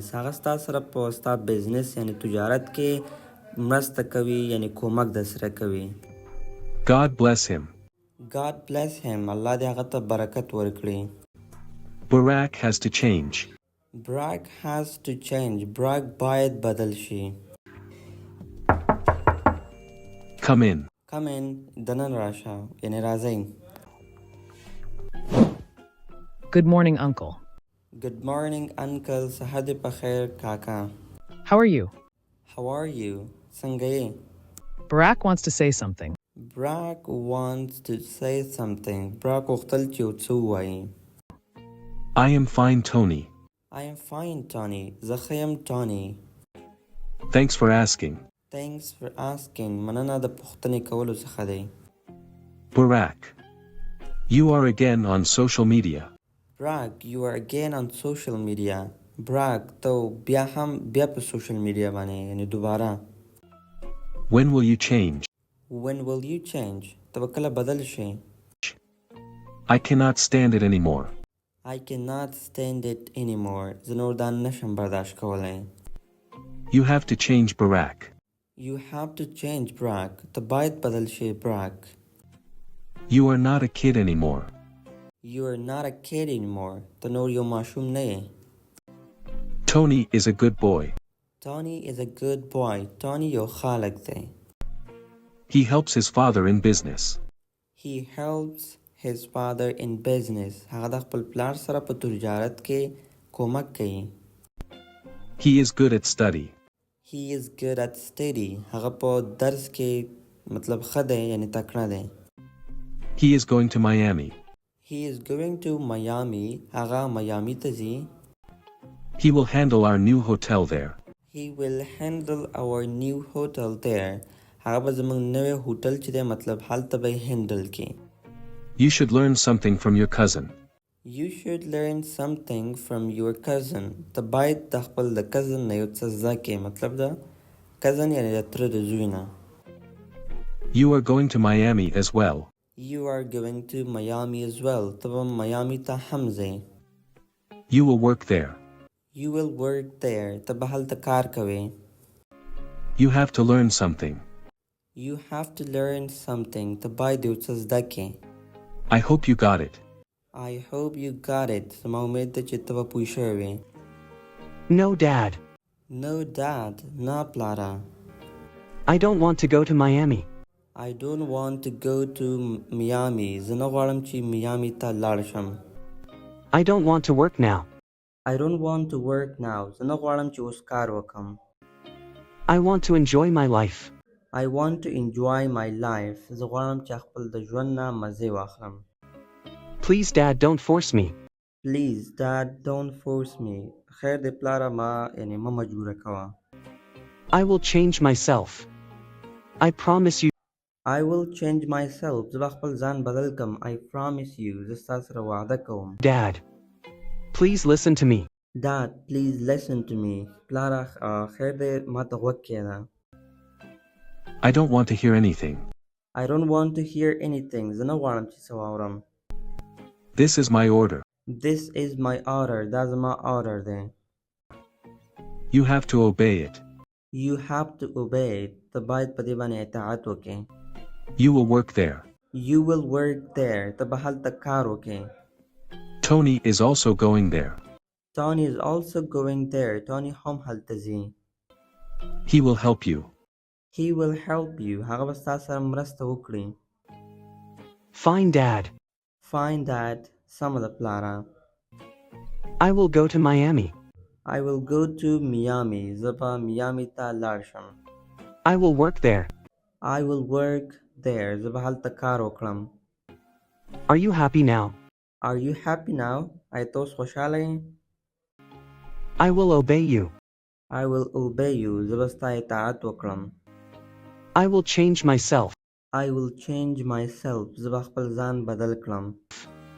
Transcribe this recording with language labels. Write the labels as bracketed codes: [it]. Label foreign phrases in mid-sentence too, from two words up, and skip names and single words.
[ps] هغه ستا سره په ستا بزنس یعنی تجارت کې مرسته کوي یعنی کومک در سره کوي. [en] God bless him. God bless him. [ps] الله دې هغه ته برکت ورکړي. [en] Barack has to change. Barack has to change. Barack [ps] باید بدل شي. [en] Come in. Come in. [ps] دنن راشه یعنی راځئ. [en] Good morning, Uncle. Good morning, Uncle. [ps] سهار دې په خیر کاکا. [en] How are you? How are you? [ps] څنګه یې؟ [en] Barack wants to say something. Barack wants to say something. [ps] Barack غوښتل چې یو څه ووایي. [en] I am fine, Tony. I am fine, Tony. [ps] زه ښه یم Tony. [en] Thanks for asking. Thanks for asking. [ps] مننه د پوښتنې کولو څخه دی. [en] Barack, you are again on social media. Barack, you are again on social media. Barack, [ps] ته بیا په [en] social media [ps] باندې یعنی دوباره. [en] When will you change? When will you change? [ps] ته به کله بدل شي. [en] I cannot stand it anymore. I cannot stand it anymore. [ps] زه نور دا نشم برداشت کولی. [en] You have to change, Barack. You have to change, Barack. [ps] ته باید بدل شي Barack. [en] You are not a kid anymore. You are not a kid anymore. [ps] ته نور یو ماشوم نه یې. [en] Tony is a good boy. Tony is a good boy. Tony [ps] یو ښه هلک دی. [en] He helps his father in business. He helps his father in business. [ps] هغه د خپل پلار سره په تجارت کې کومک کوي. [en] He is good at study. He is good at study. [ps] هغه په درس کې مطلب ښه دی یعنی تکړه دی. [en] He is going to Miami. He is going to Miami. [ps] هغه میامی ته ځي. [en] He will handle our new hotel there. He will handle our new hotel there. [ps] هغه به زموږ نوی هوټل چې دی مطلب هلته به یې هینډل کړي. [en] You should learn something from your cousin. You should learn something from your cousin. [ps] ته باید د خپل د کزن نه یو څه زده کړې، مطلب د کزن یعنی د تره د زوی نه. [en] You are going to Miami as well. You are going to Miami as well. [ps] ته به میامی ته هم ځې. [en] You will work there. You will work there. [ps] ته به هلته کار کوې. [en] You have to learn something. You have to learn something. [ps] ته باید یو څه زده کړې. [en] I hope you got it. I hope you got it. [ps] زما امید ده چې ته به پوه شوی وې. [en] No, Dad. No, Dad. [ps] نه پلاره. [en] I don't want to go to Miami. I don't want to go to Miami. [ps] زه نه غواړم چې میامی ته لاړ شم. [en] I don't want to work now. I don't want to work now. [ps] زه نه غواړم چې اوس کار وکړم. [en] I want to enjoy my life. I want to enjoy my life. [ps] زه غواړم چې خپل د ژوند نه مزې واخلم. [en] Please, Dad, don't force me. Please, Dad, don't force me. [ps] خیر دې پلاره ما یعنی مه مجبوره کوه. [en] I will change myself. I promise you. I will change myself. [ps] زه به خپل ځان بدل کم. [en] I promise you. [ps] زه ستا سره وعده کوم. [en] Dad, please listen to me. Dad, please listen to me. [ps] پلاره خیر دې ما ته غوږ کښېږده. [en] I don't want to hear anything. I don't want to hear anything. [ps] زه نه غواړم چې څه واورم. [en] This is my order. This is my order. [ps] دا زما order دی. [en] You have to obey it. You have to obey it. [ps] ته باید په دې باندې اطاعت وکړې. [en] You will work there. You will work there. [ps] ته به هلته کار وکړې. [en] Tony is also going there. Tony is also going there. [ps] Tony هم هلته ځي. [en] He will help you. He will help you. [ps] هغه به ستا سره مرسته وکړي. [en] Fine, Dad. Fine, Dad. [ps] سمه ده پلاره. [en] I will go to Miami. I will go to Miami. [ps] زه به میامی ته لاړ شم. [en] I will work there. I will work there. [ps] زه به هلته کار وکړم. [en] Are you happy now? Are you happy now? [ps] آیا ته اوس خوشحاله یې؟ [en] I will obey you. I will obey you. [ps] زه به ستا اطاعت وکړم. [en] I will change myself. I will change myself. [ps] زه به خپل ځان بدل کړم.